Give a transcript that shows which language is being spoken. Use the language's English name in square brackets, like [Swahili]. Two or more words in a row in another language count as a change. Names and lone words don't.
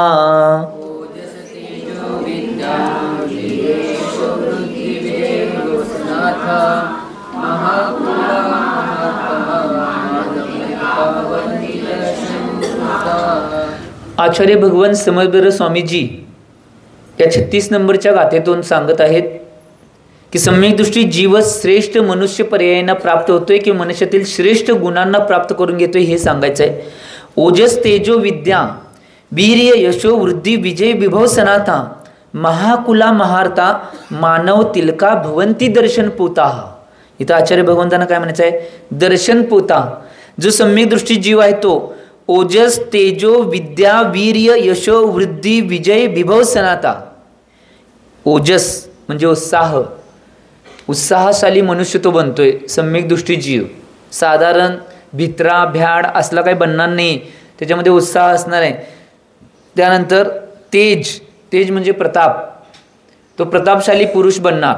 [Marathi] आचार्य भगवान समदभद्र स्वामी जी या 36 नंबरच्या गाथेतून सांगत आहेत की सम्यक दृष्टी जीव श्रेष्ठ मनुष्य पर्यायांना प्राप्त होतोय की मनुष्यातील श्रेष्ठ गुणांना प्राप्त करून घेतोय हे सांगायचं आहे। [Sanskrit] ओजस तेजो विद्या वीर्य यशो वृद्धि विजय विभव सनाथा महाकुला महार्ता मानव तिलका भवन्ति दर्शन पोताः। [Marathi] इथं आचार्य भगवंतांना काय म्हणायचं आहे? दर्शन पोता जो सम्यक दृष्टी जीव आहे तो [Sanskrit] ओजस तेजो विद्या वीर्य यशो वृद्धि विजय विभव सनाथा। [Marathi] ओजस म्हणजे उत्साह, उत्साहशाली मनुष्य तो बनतोय सम्यक दृष्टी जीव। साधारण भित्रा भ्याड असला काही बनणार नाही, त्याच्यामध्ये उत्साह असणार आहे। त्यानंतर तेज तेज म्हणजे प्रताप, तो प्रतापशाली पुरुष बनणार.